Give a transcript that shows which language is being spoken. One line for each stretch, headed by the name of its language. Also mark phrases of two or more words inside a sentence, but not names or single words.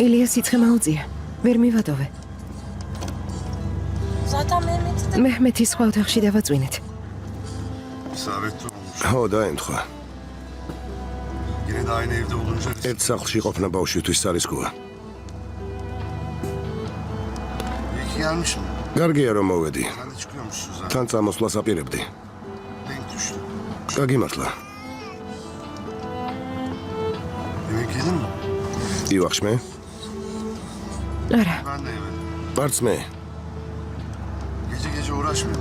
Georgian: ილიას სიცხე მაუწია. ვერ მივატოვე.
Turkish: Zaten Mehmet'i de...
Georgian: მეჰმეთი სხვა ოთახში დავაწვინეთ.
Turkish: İsabetli olmuş.
Georgian: ჰო, დაემთხვა.
Turkish: Yine de aynı evde olunca
Georgian: ერთ სახლში ყოფნა ბავშვისთვის სარისკოა.
Turkish: iyi ki gelmişim.
Georgian: Gargiya რომ მოვედი.
Turkish: Sen de çıkıyormuşsun zaten.
Georgian: თან წამოსვლას აპირებდი.
Turkish: Denk düştü.
Georgian: გაგიმართლა.
Turkish: Yemek yedin mi?
Georgian: ივახშმე? არა,
Turkish: Ben de yemedim.
Georgian: პარცმე,
Turkish: Gece gece uğraşmıyorum.